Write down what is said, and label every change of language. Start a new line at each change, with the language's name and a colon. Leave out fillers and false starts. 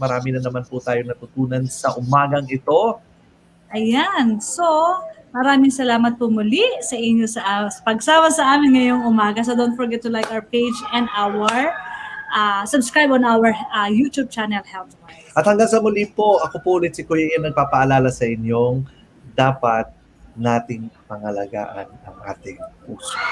Filipino: Marami na naman po tayo natutunan sa umagang ito. Ayan, so maraming salamat po muli sa inyo sa pagsama sa amin ngayong umaga.
English: So don't forget to like our page and our subscribe on our YouTube channel, Healthwise.
Filipino: At hanggang sa muli po, ako po ulit si Kuya Ian nagpapaalala sa inyong dapat nating pangalagaan ang ating puso.